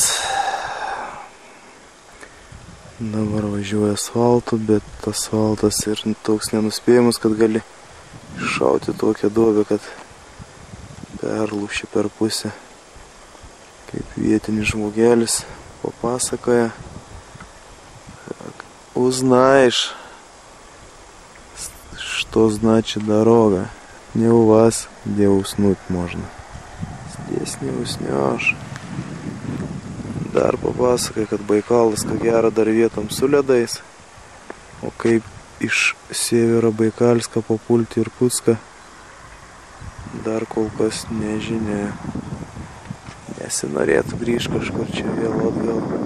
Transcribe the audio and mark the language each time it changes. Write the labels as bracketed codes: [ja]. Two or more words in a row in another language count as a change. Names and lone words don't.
[lt] Dabar važiuoju asfaltu, bet asfaltas ir toks nenuspėjimas, kad gali šauti tokią duobę, kad perlūši per pusę. Kaip vietinis žmogelis papasakoja. [ru] Узнаешь, что значит дорога. Не у вас, где уснуть можно. Здесь не уснешь. [lt] Dar papasakai, kad Baikalas, ko gero, dar vietom su ledais. O kaip iš Sievero Baikalską papulti Irkutską, dar kol kas nežinia. Nesinorėtų grįžti kažkur čia vėl atgal.